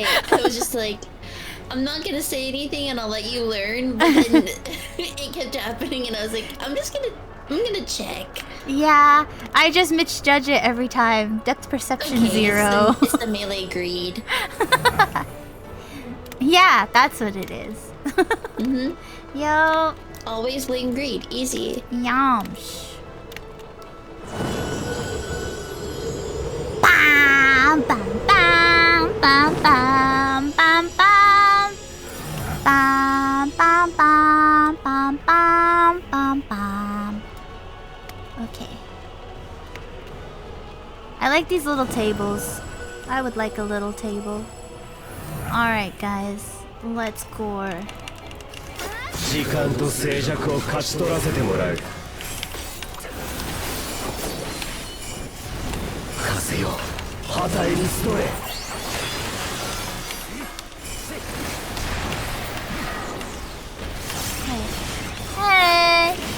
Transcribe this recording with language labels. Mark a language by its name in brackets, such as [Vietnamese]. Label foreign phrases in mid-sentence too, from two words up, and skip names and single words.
[English] I was just like, I'm not gonna say anything and I'll let you learn, but then it kept happening and I was like, I'm gonna check. Yeah, I just misjudge it every time. Depth perception 0. It's the melee greed. Yeah, that's what it is. Yo. Always blame greed. Easy. Yamsh. Bam, bam, bam, bam, bam, bam, bam. Bam, bam, bam, bam, bam, bam, bam. Okay. I like these little tables. I would like a little table. Alright, guys. Let's gore. [Japanese] 時間と静寂を勝ち取らせてもらう。風よ、旗へリストへ。 [English] Hey.